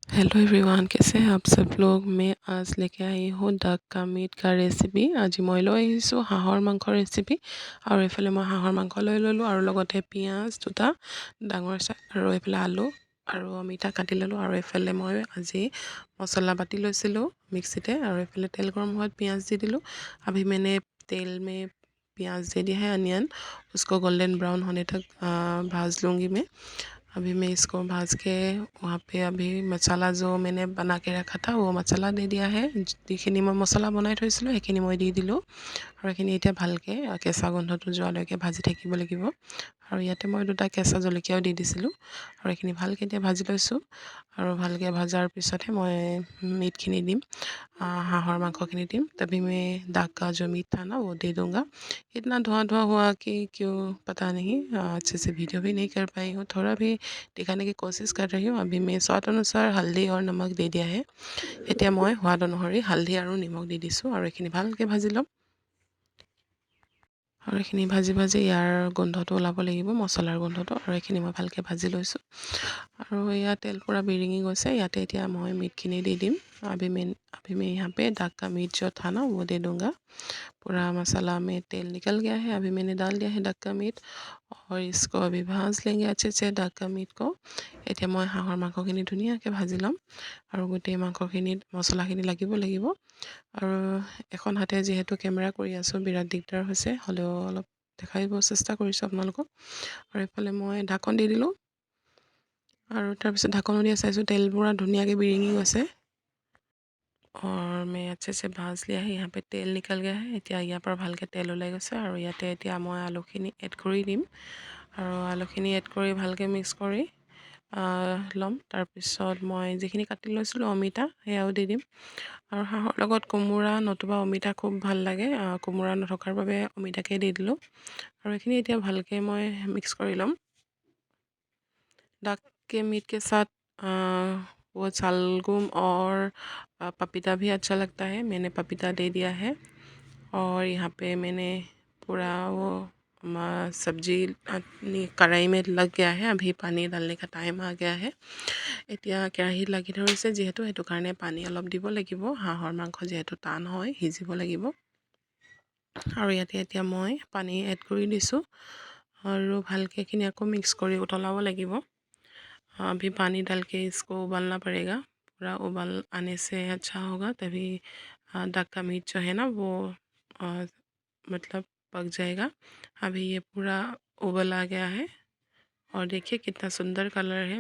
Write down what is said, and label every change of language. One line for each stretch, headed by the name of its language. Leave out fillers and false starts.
Hindi: Hello everyone, कैसे हैं आप सब लोग। मैं आज लेके आई हूँ डक का मीट का ৰেচিপি।
Assamese: আজি মই লৈ আহিছোঁ হাঁহৰ মাংসৰ ৰেচিপি। আৰু এইফালে মই হাঁহৰ মাংস লৈ ল'লোঁ আৰু লগতে পিঁয়াজ দুটা ডাঙৰ চাই আৰু এইফালে আলু আৰু অমিতা কাটি ল'লোঁ। আৰু এইফালে মই আজি মছলা বাটি লৈছিলোঁ मिक्सीতে।
Hindi: और
Assamese: এইফালে তেল
Hindi: गरम हुआ प्याज दे दिलूँ। अभी मैंने तेल में प्याज दे दिया है अनियन, उसको गोल्डन ब्राउन होने तक भाज लूँगी मैं। अभी मैं इसको भाज के वहाँ पे अभी मसाला जो मैंने बना के रखा था वो मसाला दे दिया है।
Assamese: যিখিনি মই মছলা বনাই থৈছিলোঁ সেইখিনি মই দি দিলোঁ। আৰু এইখিনি এতিয়া ভালকৈ কেঁচা গোন্ধটো যোৱালৈকে ভাজি থাকিব লাগিব। আৰু ইয়াতে মই দুটা কেঁচা জলকীয়াও দি দিছিলোঁ। আৰু এইখিনি ভালকৈ এতিয়া ভাজি লৈছোঁ। আৰু ভালকৈ ভজাৰ পিছতহে মই मीटখিনি দিম, हाहर मांसखिनी dim।
Hindi: तभी मैं दाग का जो मीट था ना वो दे दूँगा। इतना धुआं धुआं हुआ कि क्यों पता नहीं, अच्छे से वीडियो भी नहीं कर पाई हूँ। थोड़ा भी दिखाने की कोशिश कर रही हूँ। अभी मैं स्वाद अनुसार हल्दी और नमक दे दिया है।
Assamese: এতিয়া মই সোৱাদ অনুসৰি হালধি আৰু নিমখ দি দিছোঁ। আৰু এইখিনি ভালকৈ ভাজি ল'ম। আৰু এইখিনি ভাজি ভাজি ইয়াৰ গোন্ধটো ওলাব লাগিব, মছলাৰ গোন্ধটো। আৰু এইখিনি মই ভালকৈ ভাজি লৈছোঁ। আৰু এয়া তেল পূৰা বিৰিঙি গৈছে। ইয়াতে এতিয়া মই मीटখিনি দি दिम।
Hindi: अभी मैं यहाँ पे डक का मीट जो था ना वो दे दूँगा। पूरा मसाला में तेल निकल गया है। अभी मैंने डाल दिया है डक का मीट और इसको अभी भाज लेंगे अच्छे से डक का मीट को।
Assamese: এতিয়া মই হাঁহৰ মাংসখিনি ধুনীয়াকৈ ভাজি ল'ম। আৰু গোটেই মাংসখিনিত মছলাখিনি লাগিব। আৰু এখন হাতে যিহেতু কেমেৰা কৰি আছোঁ বিৰাট দিগদাৰ হৈছে, হ'লেও অলপ দেখাব চেষ্টা কৰিছোঁ আপোনালোকক। আৰু এইফালে মই ঢাকন দি দিলোঁ। আৰু তাৰপিছত ঢাকনো দিয়া চাইছোঁ তেল পূৰা ধুনীয়াকৈ বিৰিঙি গৈছে।
Hindi: और मैं अच्छे से भाज लिया है। यहाँ पे तेल निकल गया है।
Assamese: এতিয়া ইয়াৰ পৰা ভালকৈ তেল ওলাই গৈছে। আৰু ইয়াতে এতিয়া মই আলুখিনি এড কৰি দিম। আৰু আলুখিনি এড কৰি ভালকৈ মিক্স কৰি ল'ম। তাৰপিছত মই যিখিনি কাটি লৈছিলোঁ অমিতা সেয়াও দি দিম। আৰু হাঁহৰ লগত কোমোৰা নতুবা অমিতা খুব ভাল লাগে। কোমোৰা নথকাৰ বাবে অমিতাকে দি দিলোঁ। আৰু এইখিনি এতিয়া ভালকৈ মই মিক্স কৰি ল'ম।
Hindi: डक के मीट के साथ वो सलगम और पपीता भी अच्छा लगता है। मैंने पपीता दे दिया है। और यहाँ पे मैंने पूरा वो सब्जी अपनी कढ़ाई में लग गया है। अभी पानी डालने का टाइम आ गया है।
Assamese: এতিয়া কেৰাহীত লাগি ধৰিছে যিহেতু সেইটো কাৰণে পানী অলপ দিব লাগিব। হাঁহৰ মাংস যিহেতু টান হয়, সিজিব লাগিব। আৰু ইয়াতে এতিয়া মই পানী এড কৰি দিছোঁ। আৰু ভালকৈ এইখিনি আকৌ মিক্স কৰি উতলাব লাগিব।
Hindi: अभी पानी डाल के इसको उबालना पड़ेगा। पूरा उबाल आने से अच्छा होगा, तभी डक का मीट जो है ना वो मतलब पक जाएगा। अभी ये पूरा उबल आ गया है। और देखिए कितना सुंदर कलर है।